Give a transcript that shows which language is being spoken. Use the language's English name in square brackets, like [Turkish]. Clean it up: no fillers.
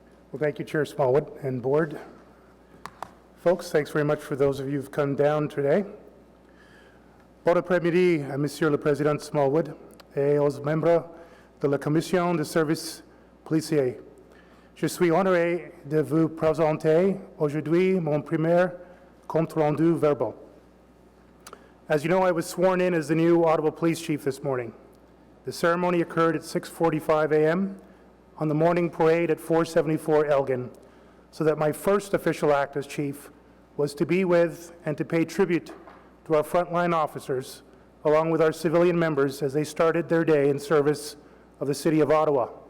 [English] Well, thank you, Chair Smallwood and Board. Folks, thanks very much for those of you who've come down today. [French] Bon après-midi à Monsieur le Président Smallwood et aux membres de la Commission de services policiers. Je suis honoré de vous présenter aujourd'hui mon premier compte rendu verbal. [English] As you know, I was sworn in as the new Ottawa Police Chief this morning. The ceremony occurred at 6:45 a.m. on the morning parade at 474 Elgin, so that my first official act as Chief was to be with and to pay tribute to our frontline officers, along with our civilian members as they started their day in service of the City of Ottawa.